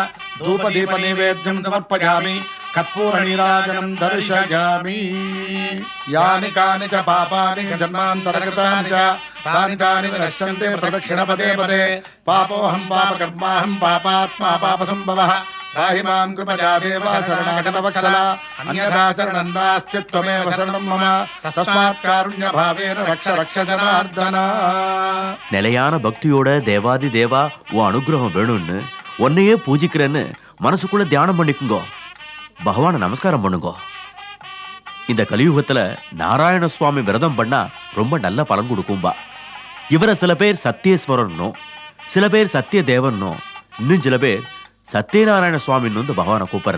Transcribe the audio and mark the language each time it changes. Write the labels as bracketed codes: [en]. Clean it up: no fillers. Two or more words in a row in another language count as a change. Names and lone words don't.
[sa] धूपदीपनैवेद्यं समर्पयामि कर्पूरनीराजनं दर्शयामि यानि कानि च पापानि जन्मान्तरकृतानि च तानि तानि विनश्यन्ते प्रदक्षिणपदे पदे पापोऽहं पापकर्माहं पापात्मा पापसम्भवः पाहि मां कृपया देव शरणागतवत्सला अन्यथा शरणं नास्ति त्वमेव शरणं मम तस्मात् कारुण्यभावेन रक्ष रक्ष जनार्दन. [ta] நிலையான பக்தியோட தேவாதி தேவா உன் அனுகிரகம் வேணும்னு உன்னையே பூஜிக்கிறேன்னு மனசுக்குள்ள தியானம் பண்ணிக்குங்கோ. பகவானை நமஸ்காரம் பண்ணுங்கோ. இந்த கலியுகத்துல நாராயண சுவாமி விரதம் பண்ணா ரொம்ப நல்ல பலன் கொடுக்கும்பா. இவரை சில பேர் சத்தியேஸ்வரன்னும், சில பேர் சத்திய தேவன்னும், இன்னும் சில பேர் சத்யநாராயண சுவாமின்னு இந்த பகவானை கூப்பிடுறா.